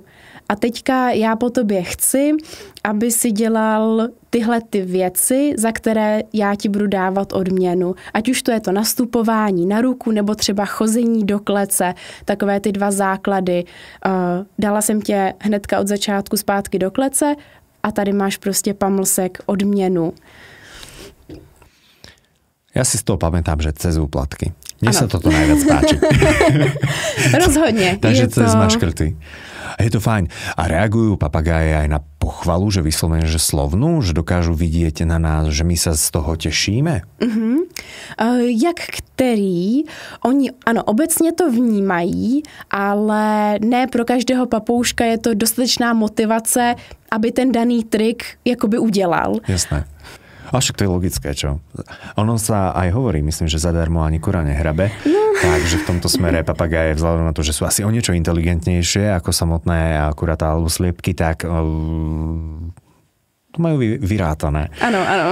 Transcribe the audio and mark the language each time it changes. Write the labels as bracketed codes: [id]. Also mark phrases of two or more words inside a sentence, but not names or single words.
[cs] A teďka já po tobě chci, aby si dělal tyhle ty věci, za které já ti budu dávat odměnu. Ať už to je to nastupování na ruku, nebo třeba chození do klece, takové ty dva základy. Dala jsem tě hnedka od začátku zpátky do klece a tady máš prostě pamlsek odměnu. [sk] Ja si z toho pamätám, že cez úplatky. Mne sa toto najviac páči. Rozhodne. Takže cez maškrty. Je to fajn. A reagujú papagáje aj na pochvalu, že vyslovene, že slovnú, že dokážu vidieť na nás, že my sa z toho tešíme? [cs] Jak který? Oni, ano, obecně to vnímají, ale ne pro každého papouška je to dostatečná motivace, aby ten daný trik jakoby udělal. [sk] Jasné. A však to je logické, čo? Ono sa aj hovorí, myslím, že zadarmo ani kura nehrabe. Takže v tomto smere papagáje, vzhľadom na to, že sú asi o niečo inteligentnejšie ako samotné kuratá alebo sliepky, tak to majú vyrátané. Áno, áno.